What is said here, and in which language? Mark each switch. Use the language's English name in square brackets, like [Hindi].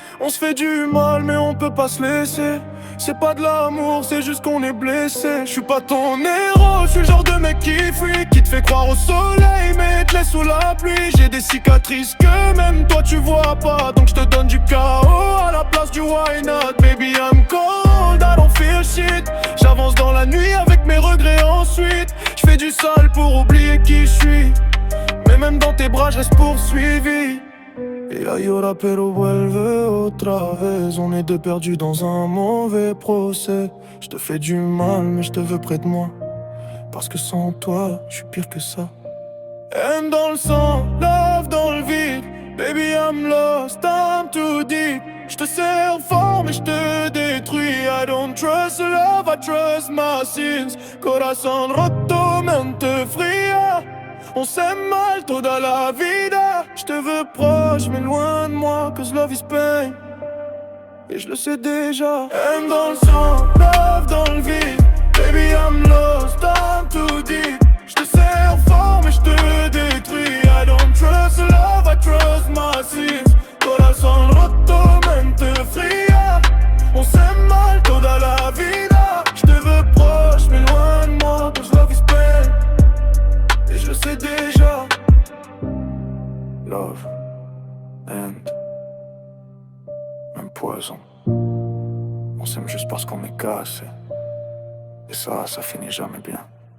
[French] On se fait du mal mais on peut pas se laisser. C'est pas de l'amour, c'est juste qu'on est blessé. Je suis pas ton héros, je suis le genre de mec qui fuit, qui te fait croire au soleil mais te laisse sous la pluie. J'ai des cicatrices que même toi tu vois pas. Donc je te donne du chaos à la place du [English] why not. Baby I'm cold, I don't feel shit. [French] J'avance dans la nuit avec mes regrets ensuite. Je fais du sale pour oublier qui je suis. Mais même dans tes bras je reste poursuivi. [Spanish] Ella llora pero vuelve otra vez. [French] On est deux perdus dans un mauvais procès. Je te fais du mal mais je te veux près de moi. Parce que sans toi, je suis pire que ça. Haine dans le sang, love dans le vide. [English] Baby I'm lost, I'm too deep. [French] Je te serre fort mais je te détruis. [English] I don't trust love, I trust my sins. [Spanish] Corazón roto, mente fría. [French] On s'aime mal, [Spanish] toda la vida. [French] Je te veux proche, mais loin de moi, [English] cause love is pain. [French] Et je le sais déjà. Haine dans le sang, love dans le vide. [English] Baby I'm lost, I'm too deep. [French] Je te serre fort, mais je te détruis. [English] I don't trust love, I trust my sins. [Spanish] Corazón roto, mente fría. [French] On s'aime mal, [Spanish] toda la vida. [French] Je te veux proche, mais loin de moi, [English] cause love is pain. [French] Et je le sais déjà. [English] Love, and [French] même poison. On s'aime juste parce qu'on est cassé. Et ça finit jamais bien.